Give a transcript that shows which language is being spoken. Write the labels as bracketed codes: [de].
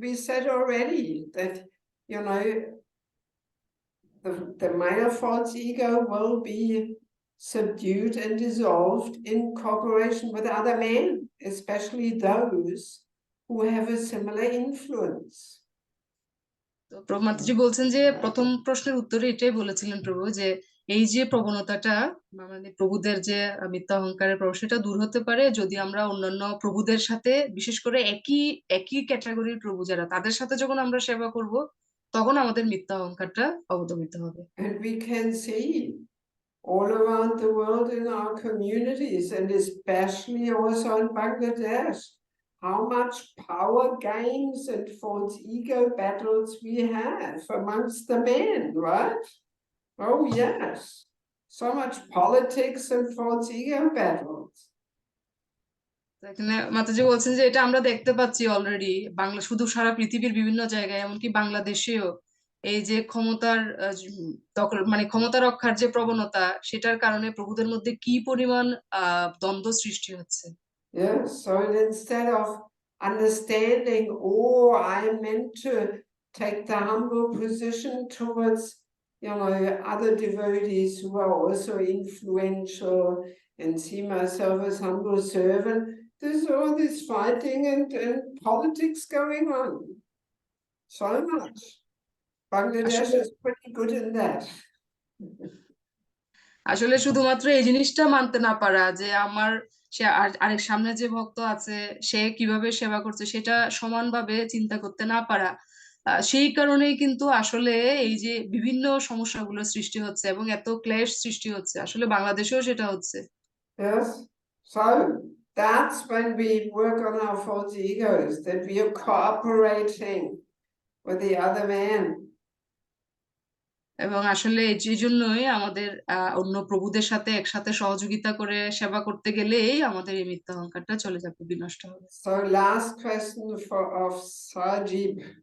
[en] we said already that, you know, the male false ego will be subdued and dissolved in cooperation with other men, especially those who have a similar influence. [bn] তো প্রভু মাতাজি বলছেন যে প্রথম প্রশ্নের উত্তরে এটাই বলেছিলেন প্রভু, যে এই যে প্রবণতাটা মানে প্রভুদের যে মিথ্যা অহংকারের প্রবণ, সেটা দূর হতে পারে যদি আমরা অন্যান্য প্রভুদের সাথে, বিশেষ করে একই একই ক্যাটাগরির প্রভু যারা, তাদের সাথে যখন আমরা সেবা করব, তখন আমাদের মিথ্যা অহংকারটা অবদমিত হবে। [en] And we can see all around the world in our communities, and especially also in Bangladesh, how much power games and false ego battles we have amongst the men, right? Oh yes, so much politics and false ego battles. [bn] তো এখানে মাতাজি বলছেন যে এটা আমরা দেখতে পাচ্ছি already Bangla, শুধু সারা পৃথিবীর বিভিন্ন জায়গায়, এমনকি বাংলাদেশেও এই যে ক্ষমতার দখল, মানে ক্ষমতা রক্ষার যে প্রবণতা, সেটার কারণে প্রভুদের মধ্যে কি পরিমাণ দ্বন্দ্ব সৃষ্টি হচ্ছে। [en] Yes, so instead of understanding, oh, I'm meant to take the humble position towards, you know, other devotees who are also influential, and see myself as humble servant, there's all this fighting and politics going on. So much. Bangladesh is pretty good in that. [bn] আসলে শুধুমাত্র এই জিনিসটা মানতে না পারা যে আমার সে আরেক সামনে যে ভক্ত আছে সে কিভাবে সেবা করছে সেটা সমানভাবে চিন্তা করতে না পারা, সেই কারণেই কিন্তু আসলে এই যে বিভিন্ন সমস্যাগুলো সৃষ্টি হচ্ছে এবং এত ক্লেশ সৃষ্টি হচ্ছে, আসলে বাংলাদেশেও সেটা হচ্ছে। [en] Yes, so that's when we work on our false egos, that we are cooperating with the other man. [bn] এবং আসলে এই জন্যই আমাদের অন্য প্রভুদের সাথে একসাথে সহযোগিতা করে সেবা করতে গেলেই আমাদের এই মিথ্যা অহংকারটা চলে যাবে, বিনষ্ট হবে। [en] So last question of Sajib.